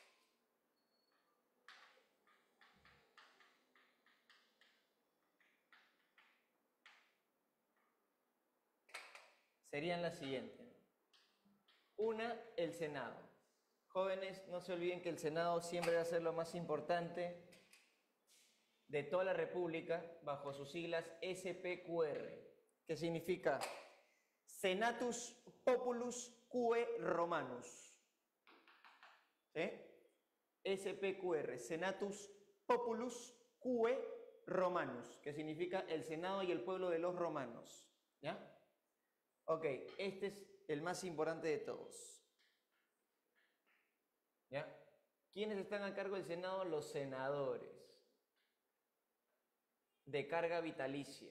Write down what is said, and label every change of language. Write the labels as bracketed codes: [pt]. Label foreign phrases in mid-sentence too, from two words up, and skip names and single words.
[es] Serían las siguientes. Una, el Senado. Jóvenes, no se olviden que el Senado siempre va a ser lo más importante de toda la República, bajo sus siglas SPQR, que significa [la] Senatus Populus Quae Romanus. ¿Sí? SPQR, Senatus Populus Quae Romanus, [es] que significa el Senado y el pueblo de los romanos. ¿Ya? Ok, este es el más importante de todos. ¿Ya? ¿Quiénes están a cargo del Senado? Los senadores. De carga vitalicia.